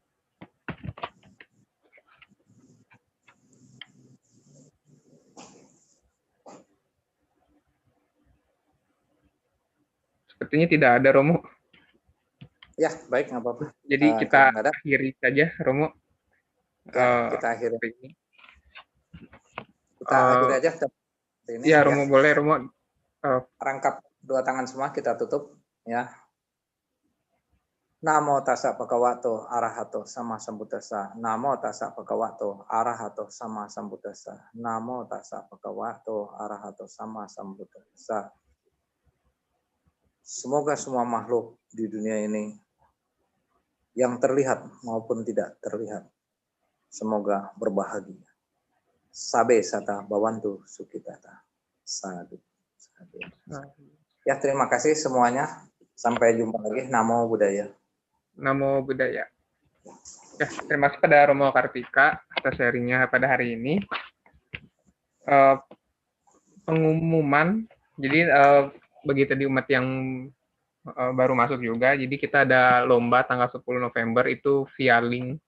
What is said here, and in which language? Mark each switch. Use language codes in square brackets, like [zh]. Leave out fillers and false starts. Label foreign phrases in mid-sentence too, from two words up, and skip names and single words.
[id] Sepertinya tidak ada Romo. Ya, baik, nggak apa-apa. Jadi kita akhiri saja Romo. Ya, kita akhiri. Kita akhiri aja. Ini, ya Romo, boleh Romo. Rangkap dua tangan semua, kita tutup ya. [pi] Namo tassa bhagavato arahato sama sambuddhassa. Namo tassa bhagavato arahato sama sambuddhassa. Namo tassa bhagavato arahato sama sambuddhassa. [id] Semoga semua makhluk di dunia ini yang terlihat maupun tidak terlihat, semoga berbahagia. [pi] Sabe sata bawantu sukitata. Sadu. [id] Ya, terima kasih semuanya. Sampai jumpa lagi. [pi] Namo Buddhaya. Namo Buddhaya. [id] Ya, terima kasih pada Romo Kartika atas sharingnya pada hari ini. Pengumuman, jadi bagi tadi umat yang baru masuk juga, jadi kita ada lomba tanggal 10 November itu via link.